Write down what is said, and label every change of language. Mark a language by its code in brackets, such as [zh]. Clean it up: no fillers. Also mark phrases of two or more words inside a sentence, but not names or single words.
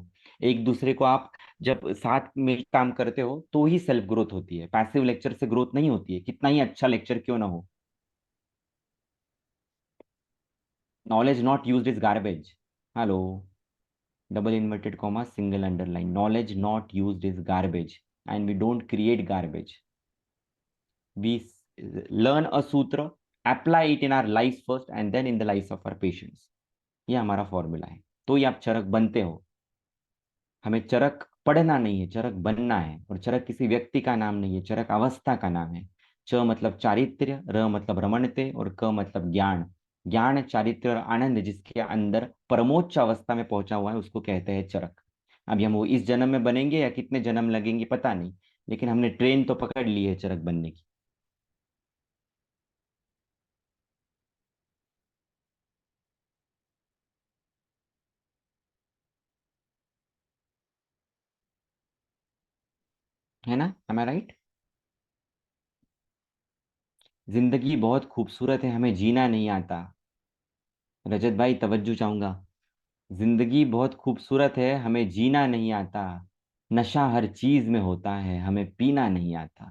[hi] एक दूसरे को आप जब साथ में काम करते हो तो ही [en] self growth [hi] होती है, [en] passive lecture [hi] से ग्रोथ नहीं होती है, कितना ही अच्छा लेक्चर क्यों ना हो। [en] Knowledge not used is garbage. Hello, double inverted comma single underline, knowledge not used is garbage and we don't create garbage, we learn a sutra, apply it in our life first and then in the life of our patients. [hi] ये हमारा फॉर्मूला है, तो ही आप चरक बनते हो। हमें चरक पढ़ना नहीं है, चरक बनना है, और चरक किसी व्यक्ति का नाम नहीं है, चरक अवस्था का नाम है। च मतलब चारित्र्य, र मतलब रमणते, और क मतलब ज्ञान। ज्ञान, चारित्र्य और आनंद जिसके अंदर परमोच्च अवस्था में पहुंचा हुआ है उसको कहते हैं चरक। अभी हम वो इस जन्म में बनेंगे या कितने जन्म लगेंगे पता नहीं, लेकिन हमने ट्रेन तो पकड़ ली है चरक बनने की। है ना, [en] am I right? [hi] जिंदगी बहुत खूबसूरत है, हमें जीना नहीं आता। रजत भाई तवज्जो चाहूंगा। जिंदगी बहुत खूबसूरत है, हमें जीना नहीं आता। नशा हर चीज में होता है, हमें पीना नहीं आता।